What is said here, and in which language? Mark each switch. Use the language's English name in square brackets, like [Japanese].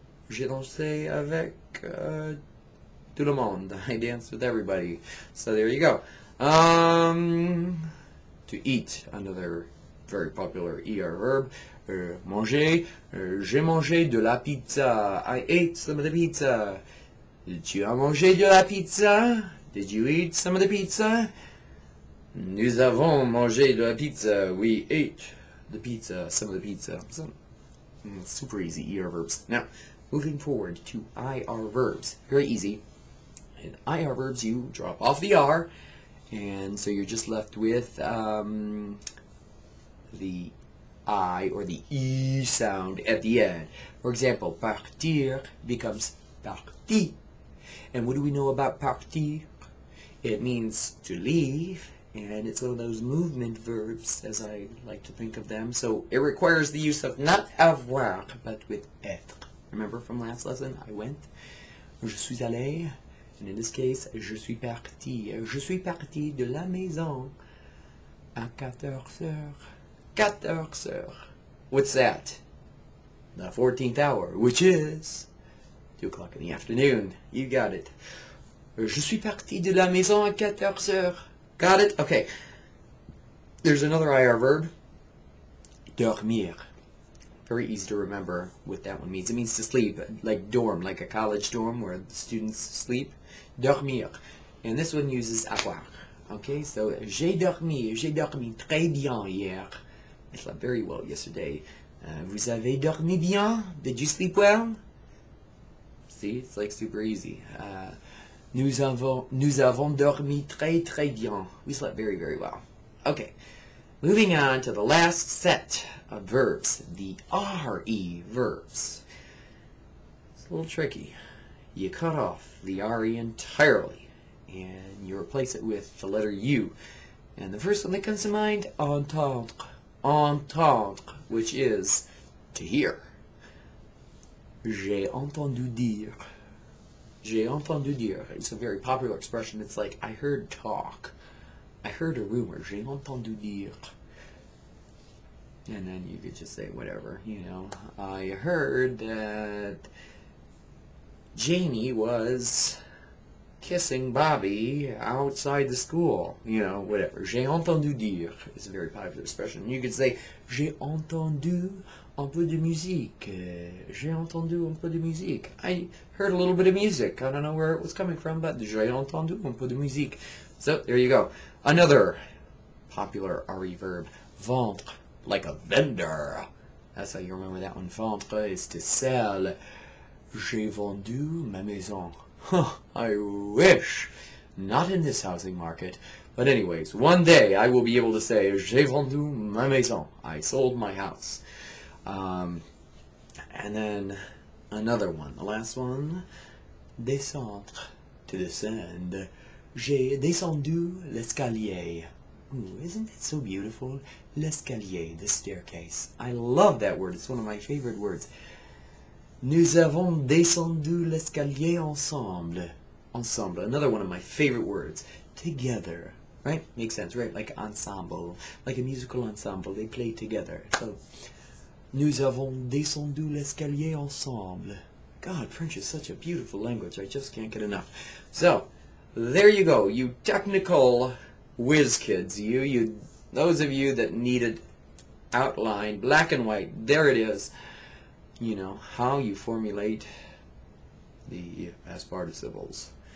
[French] J'ai dansé avec tout le monde. [English] I danced with everybody. So there you go. To eat, another very popular ER verb. [French] Manger. J'ai mangé de la pizza. [English] I ate some of the pizza. [French] Tu as mangé de la pizza? [English] Did you eat some of the pizza? [French] Nous avons mangé de la pizza. [English] We ate the pizza, some of the pizza. So, super easy ER verbs. Now, moving forward to IR verbs. Very easy. In IR verbs, you drop off the R, and so you're just left with the I or the E sound at the end. For example, partir becomes parti. And what do we know about partir? It means to leave, and it's one of those movement verbs, as I like to think of them. So it requires the use of not avoir, but with être. Remember from last lesson, I went, [French] je suis allé, [English] and in this case, [French] je suis parti. Je suis parti de la maison à 14h. [English] 14h. What's that? The 14th hour, which is 2 o'clock in the afternoon. You got it. [French] Je suis parti de la maison à 14h. [English] Got it? Okay. There's another IR verb, dormir. Very easy to remember what that one means. It means to sleep, like dorm, like a college dorm where the students sleep. Dormir. And this one uses avoir. Okay, so [French] j'ai dormi très bien hier. [English] I slept very well yesterday. [French] Vous avez dormi bien? [English] Did you sleep well? See, it's like super easy. [French] Nous avons dormi très bien. [English] We slept very, very well. Okay, moving on to the last set of verbs, the RE verbs. It's a little tricky. You cut off the RE entirely, and you replace it with the letter U. And the first one that comes to mind, entendre. Entendre, which is to hear. [French] J'ai entendu dire. J'ai entendu dire. [English] It's a very popular expression. It's like, I heard talk. I heard a rumor. [French] J'ai entendu dire. [English] And then you could just say whatever, you know. I heard that Jamie was kissing Bobby outside the school. You know, whatever. [French] J'ai entendu dire. [English] It's a very popular expression. You could say, [French] j'ai entendu un peu de musique. J'ai entendu un peu de musique. [English] I heard a little bit of music. I don't know where it was coming from, but [French] j'ai entendu un peu de musique. [English] So, there you go. Another popular RE verb, vendre, like a vendor. That's how you remember that one. Vendre is to sell. [French] J'ai vendu ma maison. [English] Huh, I wish. Not in this housing market. But anyways, one day I will be able to say, [French] j'ai vendu ma maison. [English] I sold my house. And then another one, the last one, descendre, to descend. [French] J'ai descendu l'escalier. [English] Ooh, isn't it so beautiful? L'escalier, the staircase. I love that word. It's one of my favorite words. [French] Nous avons descendu l'escalier ensemble. [English] Ensemble, another one of my favorite words. Together, right? Makes sense, right? Like ensemble, like a musical ensemble. They play together. [French] So, nous avons descendu l'escalier ensemble. [English] God, French is such a beautiful language. I just can't get enough. So, there you go. You technical whiz kids. Those of you that needed outline, black and white. There it is. You know, how you formulate the past participles.